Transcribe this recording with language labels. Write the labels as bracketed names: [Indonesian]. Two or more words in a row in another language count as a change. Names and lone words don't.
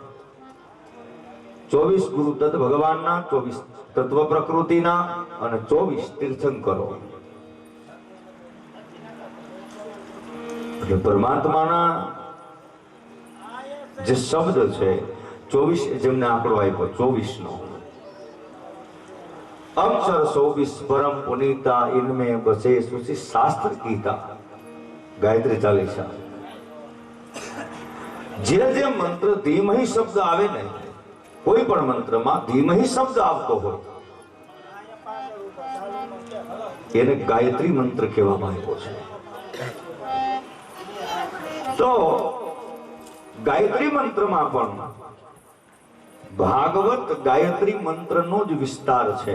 [Gujarati] 24 ગુરુ દત્ત ભગવાનના, 24 તત્વ પ્રકૃતિના અને 24 તીર્થંકરો. એટલે પરમાત્માના જે શબ્દ છે 24, જેમને આંકડો આપ્યો 24 નો. [Hindi] अक्षर 24 परम पुनीता इनमें बसे सुचि शास्त्र गीता. [Gujarati] ગાયત્રી ચાલીસા. જે જે મંત્ર ધીમહી શબ્દ આવે ને, કોઈ પણ મંત્ર મેં ધીમહી શબ્દ આવતો હો એને ગાયત્રી મંત્ર કહેવામાં આવ્યો છે. તો ગાયત્રી મંત્રમાં પણ ભાગવત ગાયત્રી મંત્રનો જ વિસ્તાર છે.